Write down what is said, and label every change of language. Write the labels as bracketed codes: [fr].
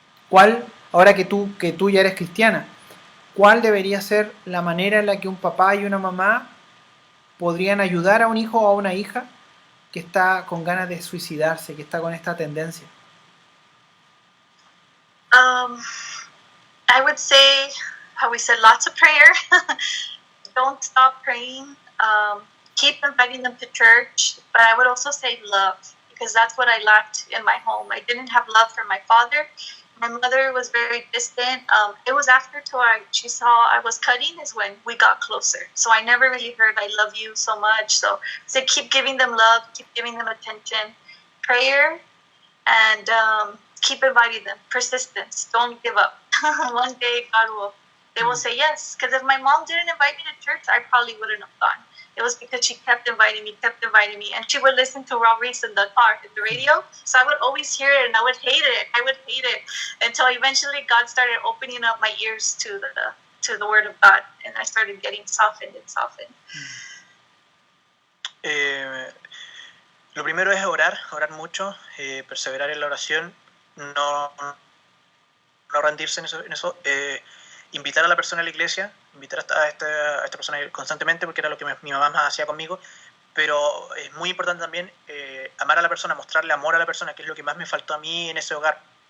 [es] ¿Cuál, ahora que tú ya eres cristiana, cuál debería ser la manera en la que un papá y una mamá podrían ayudar a un hijo o a una hija que está con ganas de suicidarse, que está con esta tendencia? [en] I would say, how we said, lots of prayer. Don't stop praying. Keep inviting them to church. But I would also say love, because that's what I lacked in my home. I didn't have love for my father. My mother was very distant. It was after she saw I was cutting is when we got closer. So I never really heard I love you so much. So keep giving them love, keep giving them attention, prayer, and keep inviting them. Persistence. Don't give up. One day they will say yes. Because if my mom didn't invite me to church, I probably wouldn't have gone. It was because she kept inviting me, and she would listen to Rob Reese in the car, in the radio. So I would always hear it, and I would hate it, until eventually God started opening up my ears to the Word of God, and I started getting softened and softened. [es] Lo primero es orar mucho, perseverar en la oración, no rendirse en eso, invitar a la persona a la iglesia, invitar a esta persona constantemente, porque era lo que mi mamá más hacía conmigo, pero es muy importante también amar a la persona, mostrarle amor a la persona, que es lo que más me faltó a mí en ese hogar.